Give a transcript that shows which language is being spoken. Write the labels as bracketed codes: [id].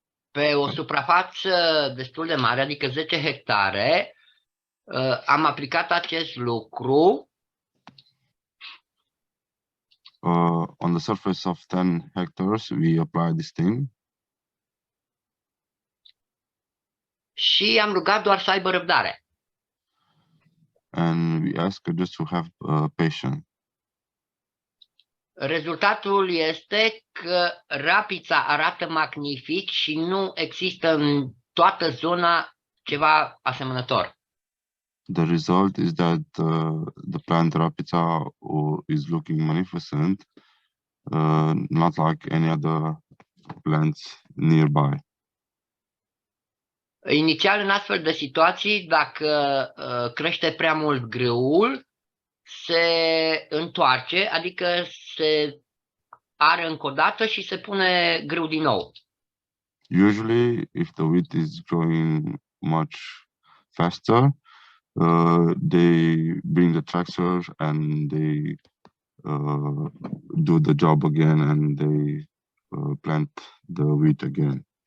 [ro] Pe o suprafață destul de mare, adică 10 hectare, am aplicat acest lucru. [en] On the surface of 10 hectares, we apply this thing. [ro] Și am rugat doar să aibă răbdare. [en] And we ask just to have patience. [ro] Rezultatul este că rapița arată magnific și nu există în toată zona ceva asemănător. [en] The result is that the plant rapița is looking magnificent, not like any other plants nearby. [ro] Inițial, în astfel de situații, dacă crește prea mult grâul, se întoarce, adică se are încă o dată și se pune grâu din nou. [en] Usually, if the wheat is growing much faster, they bring the tractor and they do the job again and they plant the wheat again.